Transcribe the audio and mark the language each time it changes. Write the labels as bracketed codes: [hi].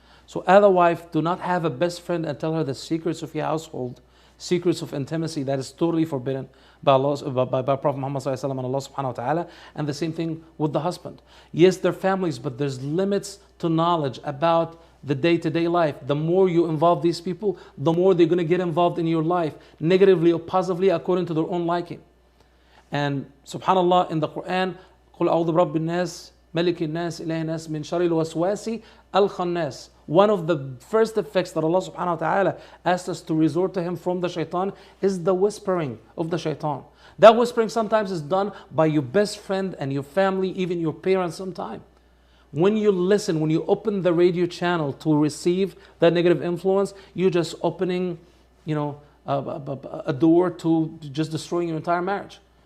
[en] So as a wife, do not have a best friend and tell her the secrets of your household, secrets of intimacy that is totally forbidden by Allah, by Prophet Muhammad ﷺ and Allah subhanahu wa ta'ala. And the same thing with the husband. Yes, they're families, but there's limits to knowledge about the day-to-day life. The more you involve these people, the more they're going to get involved in your life, negatively or positively according to their own liking. And subhanallah, in the Quran, [ar] قُلْ أَعُوذُ بِرَبِّ النَّاسِ مَلِكِ النَّاسِ إِلَهِ النَّاسِ مِنْ شَرِّ الْوَسْوَاسِ الْخَنَّاسِ. [en] One of the first effects that Allah subhanahu wa ta'ala asked us to resort to Him from the shaitan is the whispering of the shaitan. That whispering sometimes is done by your best friend and your family, even your parents sometimes. When you listen, when you open the radio channel to receive that negative influence, you're just opening, a door to just destroying your entire marriage.